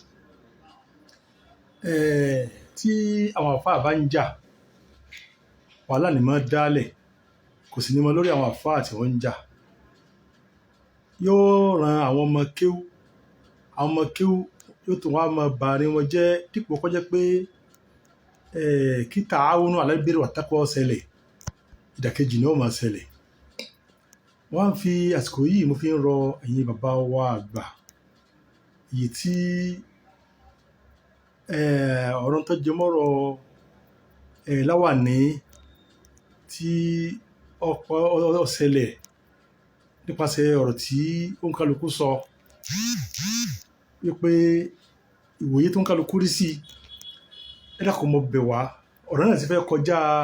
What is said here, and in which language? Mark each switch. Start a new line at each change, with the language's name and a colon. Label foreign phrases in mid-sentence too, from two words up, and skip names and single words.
Yoruba: Tí àwọn àlùfáà bá ń jà, wàhálà ni máa dálẹ̀, kò sì ní mọ lórí àwọn àlùfáà tí wọ́n ń jà. Yóò ran àwọn ọmọ kéwú yóò tún wá máa bà àárín wọn jẹ́, dípò kó jẹ́ pé kí
Arabic: تعاون على البر والتقوى
Yoruba: ṣẹlẹ̀, ìdàkejì ni ó máa ṣẹlẹ̀. Wọ́n á fi àsìkò yìí mo fi ń rọ ẹ̀yin bàbá wa àgbà, èyí tí ọ̀rọ̀ tó jẹ mọ́rọ̀ láwàní tí ó ṣẹlẹ̀ nípasẹ̀ ọ̀rọ̀ tí òǹkàlùkù sọ wípé ìwòye tó ń kálukú rí sí, ẹ dákun mo bẹ̀ wá, ọ̀rọ̀ náà ti fẹ́ kọjá